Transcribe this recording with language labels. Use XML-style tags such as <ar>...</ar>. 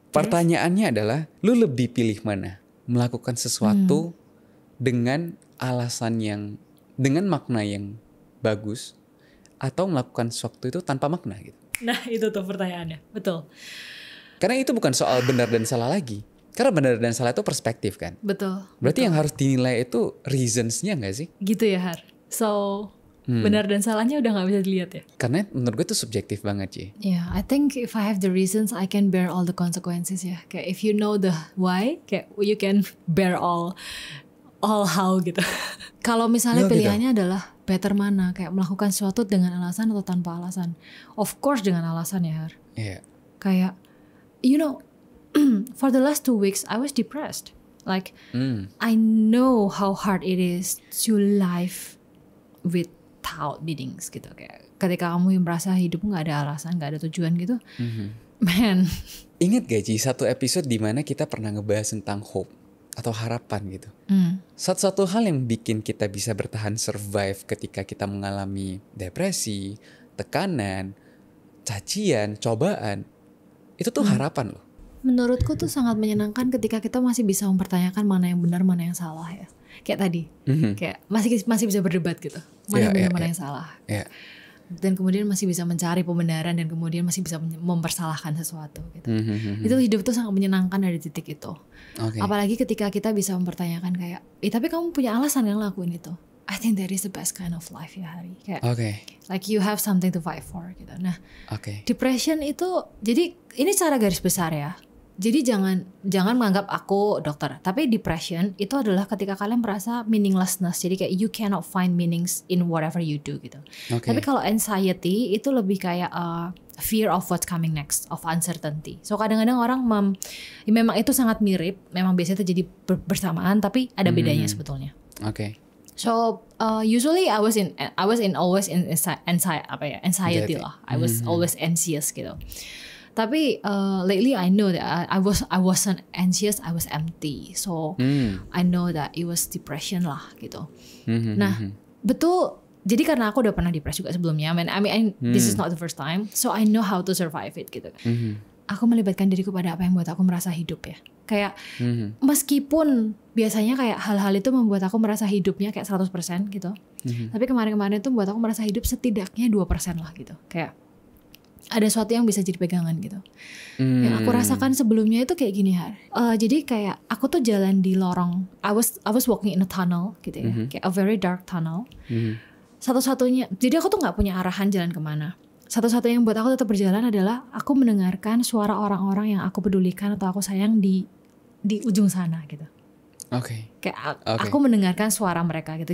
<id>Pertanyaannya adalah lu lebih pilih mana? Melakukan sesuatu dengan alasan yang dengan makna yang bagus atau melakukan sesuatu itu tanpa makna gitu. Nah, itu tuh pertanyaannya. Betul. Karena itu bukan soal benar dan salah lagi. Karena benar dan salah itu perspektif kan. Betul. Berarti yang harus dinilai itu reasons-nya gak sih? Gitu ya Har. So benar dan salahnya udah gak bisa dilihat ya. Karena menurut gue itu subjektif banget Ci.</id> <en>Yeah, I think if I have the reasons, I can bear all the consequences ya. Kayak if you know the why, kayak you can bear all how gitu.</en> <id>Kalau misalnya pilihannya adalah better mana, kayak melakukan sesuatu dengan alasan atau tanpa alasan. Of course dengan alasan ya Har. Iya.</id> <en>Kayak you know, for the last 2 weeks I was depressed. Like I know how hard it is to live without meanings gitu.</en> <id>Kayak ketika kamu merasa hidup nggak ada alasan, nggak ada tujuan gitu, man. Ingat gak Ci satu episode di mana kita pernah ngebahas tentang hope atau harapan gitu. Satu-satu hal yang bikin kita bisa bertahan survive ketika kita mengalami depresi, tekanan, cacian, cobaan, itu tuh harapan loh. Menurutku tuh sangat menyenangkan ketika kita masih bisa mempertanyakan mana yang benar, mana yang salah ya. Kayak tadi, kayak masih bisa berdebat gitu. Mana yang benar, mana yang salah. Dan kemudian masih bisa mencari pembenaran dan kemudian masih bisa mempersalahkan sesuatu gitu. Itu hidup tuh sangat menyenangkan dari titik itu. Apalagi ketika kita bisa mempertanyakan kayak, tapi kamu punya alasan yang lakuin itu.</id> <en>I think that is the best kind of life ya Hari. Kayak, like you have something to fight for gitu.</en> <id>Nah, depression itu, jadi ini secara garis besar ya. Jadi jangan menganggap aku dokter. Tapi depression itu adalah ketika kalian merasa meaninglessness.</id> <en>Jadi kayak you cannot find meanings in whatever you do gitu.</en> <id>Tapi kalau anxiety itu lebih kayak</id> <en>fear of what's coming next, of uncertainty.</en> <id>So kadang-kadang orang memang itu sangat mirip. Memang biasanya terjadi bersamaan, tapi ada bedanya sebetulnya.</id> <en>So usually I was always in anxiety lah. I was always anxious gitu. Tapi lately I know that I wasn't anxious, I was empty. So I know that it was depression lah gitu.</en> <id>Nah betul. Jadi karena aku udah pernah depresi juga sebelumnya.</id> <en>I mean this is not the first time. So I know how to survive it gitu.</en> <id>Aku melibatkan diriku pada apa yang membuat aku merasa hidup ya. Kayak meskipun biasanya kayak hal-hal itu membuat aku merasa hidupnya kayak 100% gitu. Tapi kemarin-kemarin itu membuat aku merasa hidup setidaknya 2% lah gitu. Kayak ada sesuatu yang bisa jadi pegangan gitu. Yang aku rasakan sebelumnya itu kayak gini Har. Jadi kayak aku tuh jalan di lorong.</id> <en>I was walking in a tunnel gitu ya. Kayak a very dark tunnel.</en> <id>Satu-satunya. Jadi aku tuh nggak punya arahan jalan kemana. Satu-satunya yang buat aku tetap berjalan adalah aku mendengarkan suara orang-orang yang aku pedulikan atau aku sayang di ujung sana gitu. Kayak aku mendengarkan suara mereka gitu.</id>